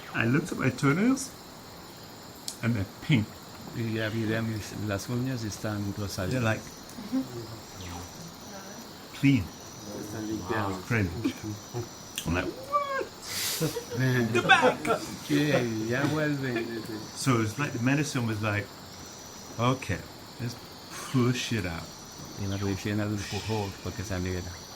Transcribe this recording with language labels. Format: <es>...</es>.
<en>I looked at my toenails and they're pink.</en> <es>y ya miré las uñas y están rosadas.</es> <en>They're like clean,</en> <es>Están limpiados.</es> <en>crazy. I'm like,</en> <es>Que ya vuelve.</es> <en>so it's like the medicine was like, okay, let's push it out</en> <es>Y la medicina lo empujó para que saliera.</es>